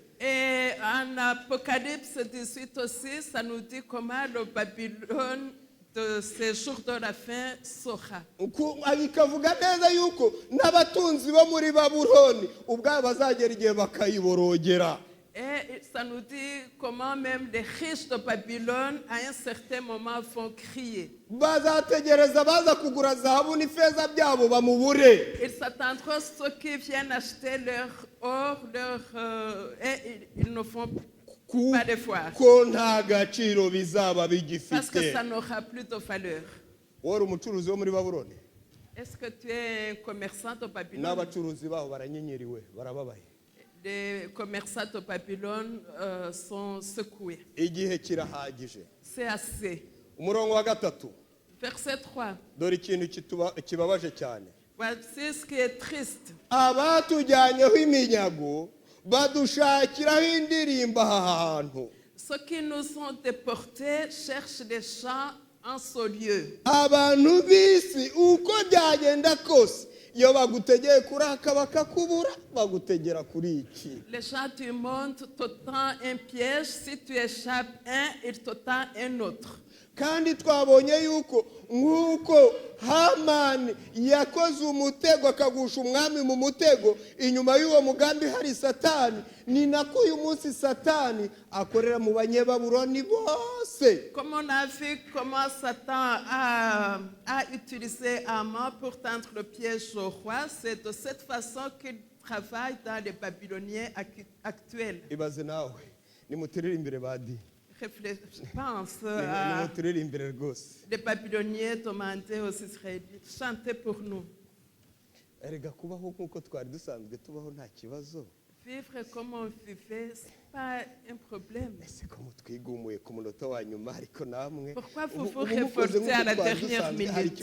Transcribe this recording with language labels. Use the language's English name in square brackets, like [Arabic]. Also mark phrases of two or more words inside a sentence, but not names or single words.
[French] Et en Apocalypse 18 aussi, ça nous dit comment le Babylone de ces jours de la fin sera. [Kinyarwanda] Bikavuga neza yuko n'abatunzi bo muri Babuloni ubwabo bazagera igihe bakayiborogera. [French] Et ça nous dit comment même les riches de Babylone, à un certain moment, vont crier. [Kinyarwanda] Bazategereza baza kugura zahabu n'ifeza byabo bamubure. [French] Ils s'attendront ceux qui viennent acheter leur or, et ils ne font pas de foire. [Kinyarwanda] Ko nta gaciro bizaba bigifite. [French] Parce que ça n'aura plus de valeur. [Kinyarwanda] Wari umucuruzi wo muri Babuloni. [French] Est-ce que tu es un commerçant de Babylone? [Kinyarwanda] N'abacuruzi baho baranyenyeriwe barababaye. [French] Les commerçants de Babylone sont secoués. [Kinyarwanda] Igihe kirahagije. [French] C'est assez. [Kinyarwanda] Umurongo wa 3. [French] Verset 3. [Kinyarwanda] Dore ikintu kibabaje cyane. [French] Voici ce qui est triste. [Kinyarwanda] Abatujyanyeho iminyago badushakiraho indirimbo aha hantu. [French] Ceux qui nous ont déportés cherchent des chants en ce lieu. [Kinyarwanda] Abantu bisi uko byagenda kose iyo bagutegeye kuraka bakakubura bagutegera kuri iki. [French] Les gens du monde te tendent un piège, si tu échappes un, ils te tendent un autre. [Kinyarwanda] Kandi twabonye yuko nk'uko Hamani yakoze umutego akagusha umwami mu mutego, inyuma y'uwo mugambi hari Satani, ni nako uyu munsi Satani akorera mu banyebabuloni bose. [French] Comme on a vu comment Satan a utilisé Haman pour tendre le piège au roi, c'est de cette façon qu'il travaille dans les Babyloniens actuels. [Kinyarwanda] Ibaze nawe nimutiririmbire badi. [French] Pense à les Babyloniens demandaient aux Israélites, chantez pour nous. Vivre comme on vivait, ce n'est pas un problème. Pourquoi vous vous révoltez à la dernière minute?